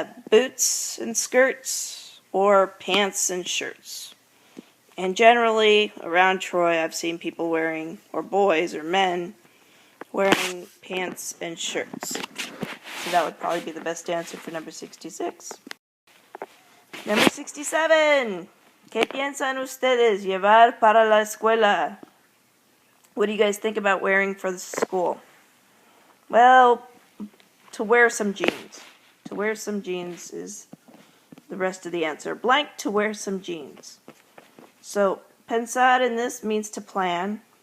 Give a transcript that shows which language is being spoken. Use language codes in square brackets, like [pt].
[en] Boots and skirts, or pants and shirts. And generally, around Troy, I've seen people wearing, or boys or men, wearing pants and shirts. So that would probably be the best answer for number 66. Number 67. [es] ¿Qué piensan ustedes llevar para la escuela? [en] What do you guys think about wearing for the school? Well, to wear some jeans. To wear some jeans is the rest of the answer. Blank, to wear some jeans. So, pensar in this means to plan.